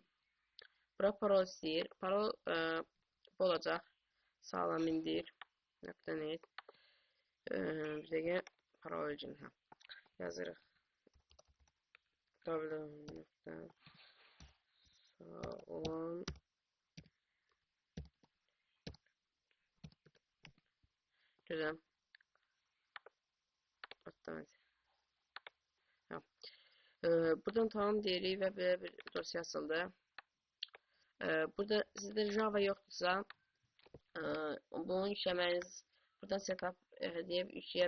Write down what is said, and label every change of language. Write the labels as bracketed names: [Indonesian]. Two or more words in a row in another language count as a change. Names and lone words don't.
[Azerbaijani] Bura parol istəyir. Parol bu olacaq. Sağlam indir. .net. Bir dəqiqə parol üçün yazırıq. Sağlam güzel. [Turkish] Buradan tamam deyirik ve böyle bir dosya açıldı. Burada sizde Java yoksa bunu yüklemeniz buradan setup diye yükleyebilirsiniz.